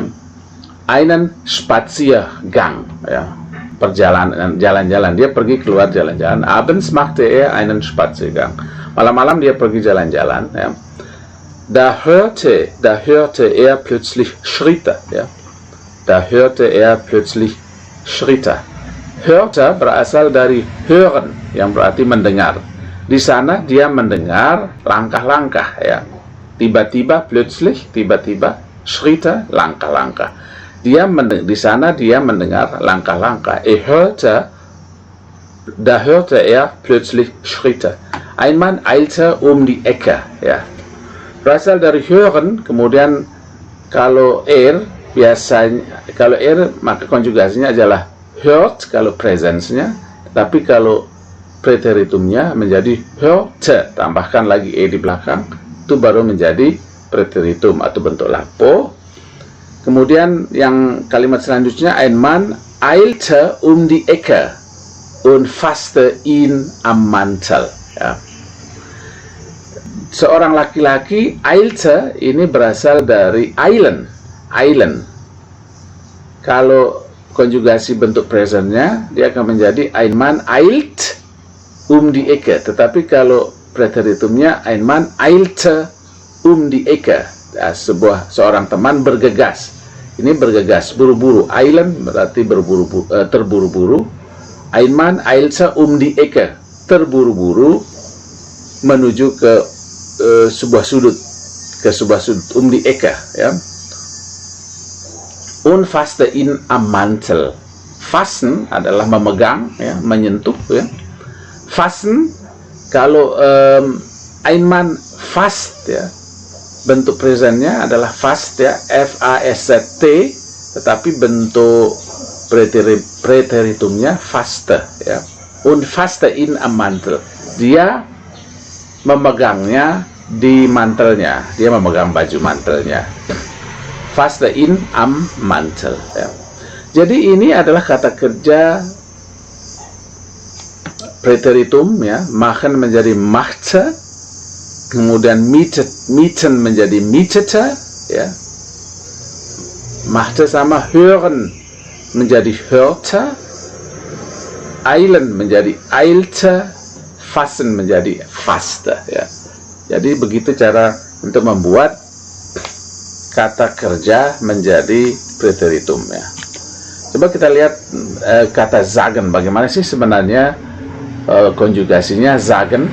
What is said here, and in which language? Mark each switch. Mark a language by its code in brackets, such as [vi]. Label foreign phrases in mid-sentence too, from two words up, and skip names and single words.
[de] Einen Spaziergang, [id] ya, perjalanan, jalan-jalan, dia pergi keluar jalan-jalan. [de] Abends machte einen Spaziergang. [id] Malam-malam dia pergi jalan-jalan, ya. [de] Da hörte plötzlich Schritte, ya. Da hörte plötzlich Schritte. [id] Hörte berasal dari hören, yang berarti mendengar. Di sana dia mendengar langkah-langkah, ya. Tiba-tiba, plötzlich, tiba-tiba, Schritte, langkah-langkah. Di sana dia mendengar langkah-langkah. [de] Da hörte plötzlich Schritte. Ein Mann eilte die Ecke, [id] ya. Berasal dari hören, kemudian kalau biasanya, kalau maka konjugasinya adalah hört kalau presensnya, tapi kalau preteritumnya menjadi hörte, tambahkan lagi di belakang, itu baru menjadi preteritum atau bentuk lapo. Kemudian yang kalimat selanjutnya, [de] ein Mann eilte die Ecke und fasste ihn am Mantel, [id] ya. Seorang laki-laki, eilte ini berasal dari eilen. Kalau konjugasi bentuk presentnya, dia akan menjadi [de] ein Mann eilt die Ecke. [id] Tetapi kalau preteritumnya, [de] ein Mann eilte die Ecke, [id] ya, seorang teman bergegas. Ini bergegas, buru-buru. Eilen berarti terburu-buru. [de] Ein Mann eilte die Ecke, [id] terburu-buru menuju ke sebuah sudut, [de] die Ecke, ya. Und fasste ihn am Mantel. [id] Fassen adalah memegang, ya, menyentuh, ya. [de] Fassen, kalau ein Mann fast, [id] ya, bentuk presentnya adalah fast, ya, F-A-S-T, tetapi bentuk preteritumnya faste, ya. [de] Und fasste ihn am Mantel. [id] Dia memegangnya di mantelnya, dia memegang baju mantelnya. [de] Fasste ihn am Mantel, [id] ya. Jadi ini adalah kata kerja preteritum, ya. Machen menjadi machte, kemudian mieten menjadi mietete, ya. Machte sama hören menjadi hörte, eilen menjadi eilte, fassen menjadi fasste, ya. Jadi begitu cara untuk membuat kata kerja menjadi preteritum, ya. Coba kita lihat kata sagen. Bagaimana sih sebenarnya konjugasinya sagen?